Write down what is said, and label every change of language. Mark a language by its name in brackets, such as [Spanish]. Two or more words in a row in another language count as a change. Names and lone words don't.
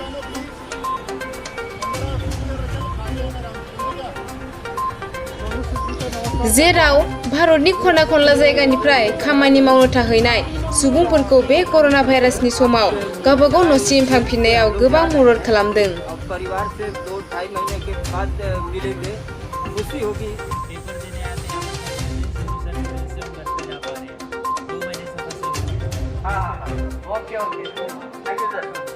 [Bodo] जेराव भारतनि खना खनला जायगानिफ्राय खामानि मावनो थाहैनाय सुबुंफोरखौ बे कर'ना भाइरासनि समाव गावबागाव न'सिम थांफिननायाव गोबां मदद खालामदों। [Hindi] परिवार से 2-2.5 महीने के बाद मिलेंगे, खुशी होगी। [English] okay thank you sir.